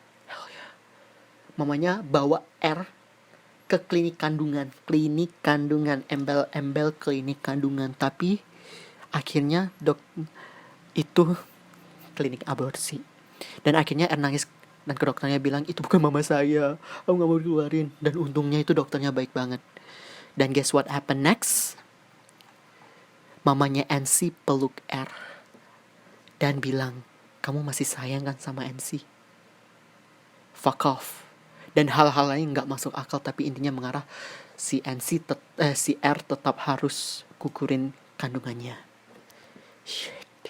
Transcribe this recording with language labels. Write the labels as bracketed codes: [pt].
[en] Hell yeah. [id] Mamanya bawa R ke klinik kandungan, embel-embel klinik kandungan, tapi akhirnya itu klinik aborsi. Dan akhirnya R nangis dan ke dokternya bilang, itu bukan mama saya, aku gak mau keluarin. Dan untungnya itu dokternya baik banget. Dan [en] guess what happened next? [id] Mamanya NC peluk R dan bilang, kamu masih sayang kan sama NC? [en] Fuck off. [id] Dan hal-hal lain gak masuk akal, tapi intinya mengarah si R tetap harus gugurin kandungannya. Shit.